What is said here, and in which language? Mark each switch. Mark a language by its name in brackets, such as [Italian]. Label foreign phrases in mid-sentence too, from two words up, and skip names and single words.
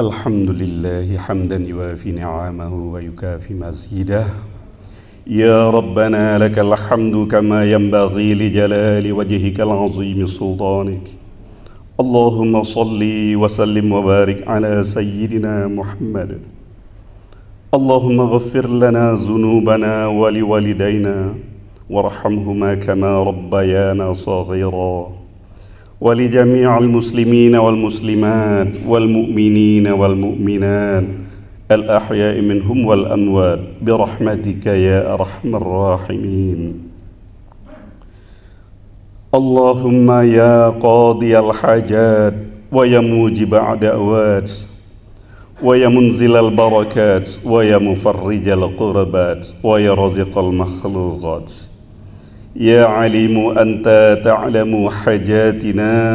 [Arabic] الحمد لله حمدا يوافي نعمه ويكافئ مزيده. يا ربنا لك الحمد كما ينبغي لجلال وجهك العظيم سلطانك. اللهم صل وسلم وبارك على سيدنا محمد. اللهم اغفر لنا ذنوبنا ولوالدينا وارحمهما كما ربيانا صغيرا. ولجميع المسلمين والمسلمات والمؤمنين والمؤمنات الأحياء منهم والأموات برحمتك يا أرحم الراحمين. اللهم يا قاضي الحاجات ويا موجب الدعوات ويا منزل البركات ويا مفرج القربات ويا رازق المخلوقات، يا عليم أنت تعلم حاجاتنا